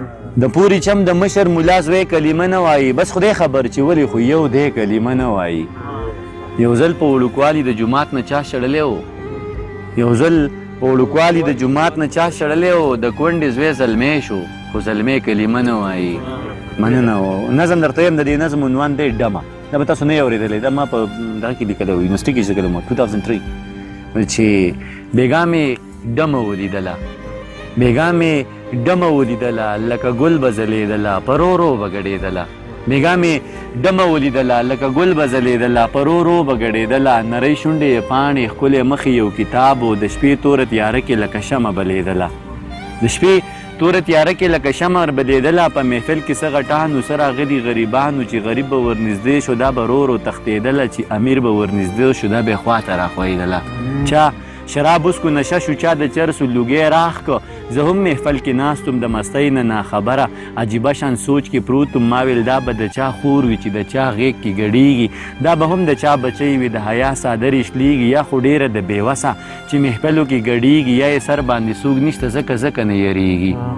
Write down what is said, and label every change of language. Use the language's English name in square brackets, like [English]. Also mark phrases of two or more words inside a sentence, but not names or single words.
[Pashto] د پوري چم د مشر ملا زوی کلمه نه وایي بس خدای خبر چې ولې خو یو دی کلمه نه وایي یو ځل په وړوکوالي د جومات نه چا شړلی و یو ځل په وړوکوالي د جومات نه چا شړلی و د کونډې زوی زلمی شو خو زلمی کلمه نه وایي مننه و نظم درته یم د دې نظم عنوان دی ډمه دا به تاسو نه یې اورېدلی دا ما په دغه کې لیکلی و یونیورسټي کې چې لیکلی وم 2003 چې بیګا مې ډمه ولیدله بیګا مې ډمه ولیدله لکه ګل به ځلېدله په رو رو به ګډېدله بیګا مې ډمه ولیدله لکه ګل به ځلېدله په رو رو به ګډېدله نری شونډې یې پاڼې ښکلې مخې یو کتاب و د شپې توره تیاره کې لکه شمه بلېدله د شپې توره تیاره کې لکه شمع بلېدله په محفل کې څه غټانو څه راغلي غریبانو چې غریب به ورنږدې شو دا به رو رو تښتېدله چې امیر به ورنږدې شو دا به یې خواته راخویدله چا شراب اوسکو نشه شو چا د چرسو لوګی راخ کو زه هم محفل کې ناستم د مستۍ نه ناخبره عجیبه شان سوچ کې پروت وم ما ویل دا به د چا خور وي چې د چا غیږ کې ګډېږي دا به هم د چا بچی وي د حیا څادرې شلېږي یا خو ډېره د بېوسه چې محفلو کې ګډېږي یا یې سر باندې څوک نشته ځکه نه یریږي